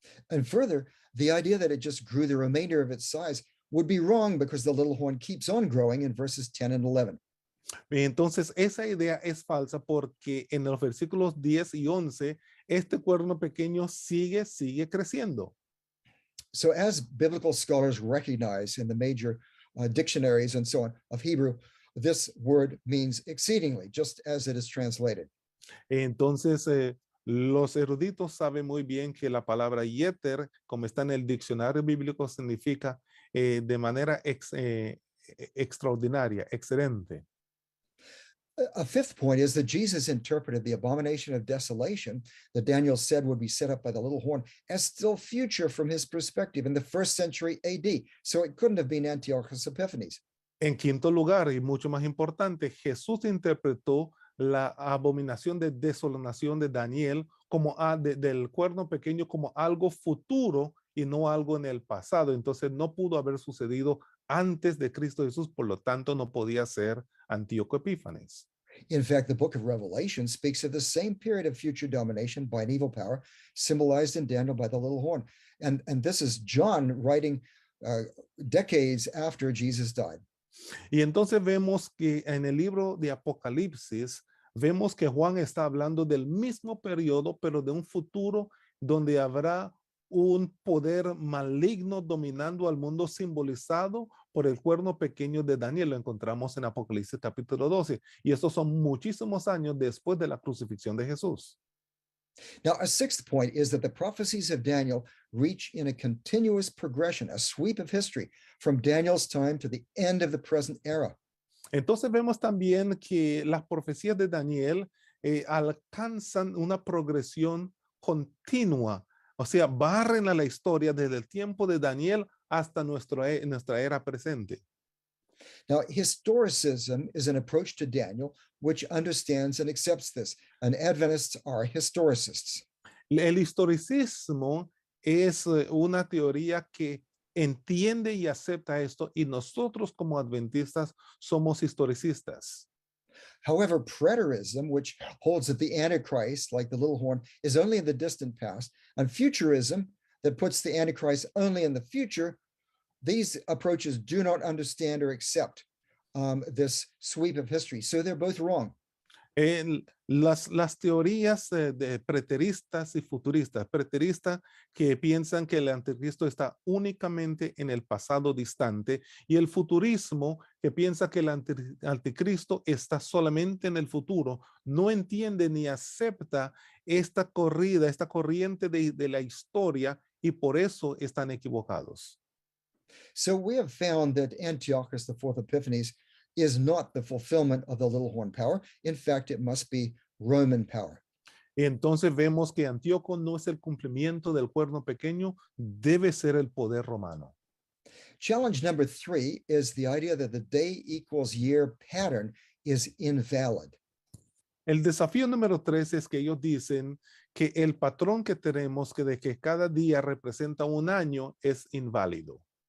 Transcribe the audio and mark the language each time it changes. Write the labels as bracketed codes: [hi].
[en] And further, the idea that it just grew the remainder of its size would be wrong because the little horn keeps on growing in verses 10 and 11. [es] Entonces, esa idea es falsa porque en los versículos 10 y 11, este cuerno pequeño sigue creciendo. [en] So as biblical scholars recognize in the major dictionaries and so on of Hebrew, this word means exceedingly, just as it is translated. [es] Entonces, los eruditos saben muy bien que la palabra yeter, como está en el diccionario bíblico, significa de manera extraordinaria, excelente. [en] A fifth point is that Jesus interpreted the abomination of desolation that Daniel said would be set up by the little horn as still future from his perspective in the 1st century AD. So it couldn't have been Antiochus Epiphanes. [es] En quinto lugar, y mucho más importante, Jesús interpretó la abominación de desolación de Daniel como del cuerno pequeño como algo futuro y no algo en el pasado. Entonces no pudo haber sucedido antes de Cristo Jesús, por lo tanto no podía ser Antíoco Epífanes. [en] In fact, the book of Revelation speaks of the same period of future domination by an evil power symbolized in Daniel by the little horn. And this is John writing decades after Jesus died. [es] Y entonces vemos que en el libro de Apocalipsis, vemos que Juan está hablando del mismo periodo, pero de un futuro donde habrá un poder maligno dominando al mundo simbolizado por el cuerno pequeño de Daniel. Lo encontramos en Apocalipsis capítulo 12. Y estos son muchísimos años después de la crucifixión de Jesús. [en] Now, a sixth point is that the prophecies of Daniel reach in a continuous progression, a sweep of history from Daniel's time to the end of the present era. [es] Entonces vemos también que las profecías de Daniel alcanzan una progresión continua. O sea, barren a la historia desde el tiempo de Daniel hasta nuestra era presente. [en] Now, historicism is an approach to Daniel which understands and accepts this, and Adventists are historicists. [es] El historicismo es una teoría que entiende y acepta esto, y nosotros como adventistas somos historicistas. [en] However, preterism, which holds that the Antichrist, like the little horn, is only in the distant past, and futurism, that puts the Antichrist only in the future, these approaches do not understand or accept this sweep of history. So they're both wrong. [es] Las teorías de preteristas y futuristas, preteristas que piensan que el anticristo está únicamente en el pasado distante, y el futurismo que piensa que el anticristo está solamente en el futuro, no entiende ni acepta esta corrida, esta corriente de la historia, y por eso están equivocados. [en] So we have found that Antiochus IV Epiphanes is not the fulfillment of the little horn power. In fact, it must be Roman power. [es] Entonces vemos que Antíoco no es el cumplimiento del cuerno pequeño, debe ser el poder romano. [en] Challenge number 3 is the idea that the day equals year pattern is invalid. [es] El desafío número 3 es que ellos dicen que el patrón que tenemos, que de que cada día representa un año, es inválido.